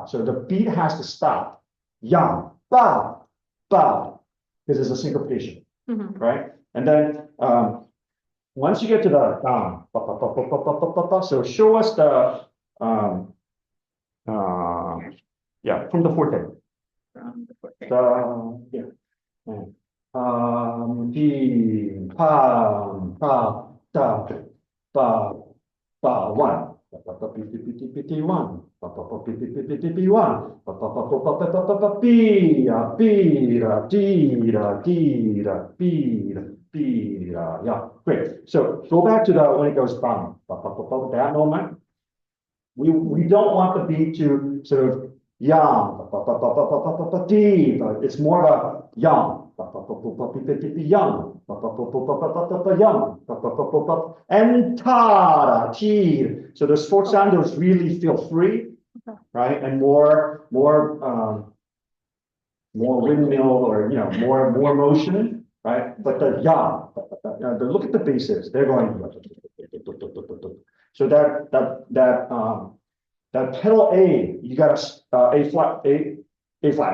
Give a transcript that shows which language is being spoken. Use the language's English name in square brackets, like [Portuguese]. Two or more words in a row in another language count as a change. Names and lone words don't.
[English] So the beat has to stop. Yum, ba, ba, because there's a syncopation, Mhm. right? And then, once you get to the ba, ba, ba, ba, ba, ba, ba, ba, ba, so show us the, yeah, from the forte. From the forte. Yeah. P, pam, pa, da, ba, ba, one. Ba, ba, ba, pi, pi, pi, pi, pi, pi, one. Ba, ba, ba, pi, pi, pi, pi, pi, pi, one. Ba, ba, ba, ba, ba, ba, ba, ba, ba, pi, da, pi, da, di, da, di, da, pi, da. B, yeah, great. So go back to the, when it goes bum, that moment. We don't want the beat to sort of yum, D, but it's more of a yum, yum, yum, and ta, T. So those fourth sounders really feel free, right? And more windmill or, more motion, right? But the yum, look at the basses, they're going. So that pedal A, you got A flat, A flat.